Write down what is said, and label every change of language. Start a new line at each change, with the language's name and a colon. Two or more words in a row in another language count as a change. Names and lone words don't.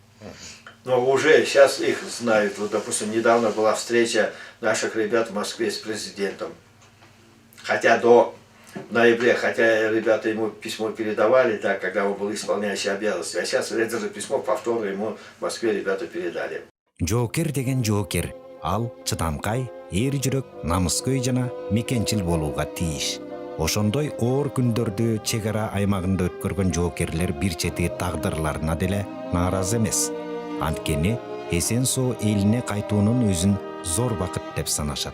Russian: Но уже сейчас их знают. Вот, допустим, недавно была встреча наших ребят в Москве с президентом. Хотя до ноября, хотя ребята ему письмо передавали, да, когда он был исполняющий обязанности. А сейчас это же письмо повторно ему в Москве ребята передали.
Kyrgyz: Жоокер деген жоокер. Ал чыдамкай, эр жүрөк, намыскөй жана мекенчил болууга тийиш. Ошондой оор күндөрдү чегара аймагында өткөргөн жоокерлер бир чети тагдырларына деле нааразы эмес. Анткени эсен соо элине кайтуунун өзүн зор бакыт деп санашат.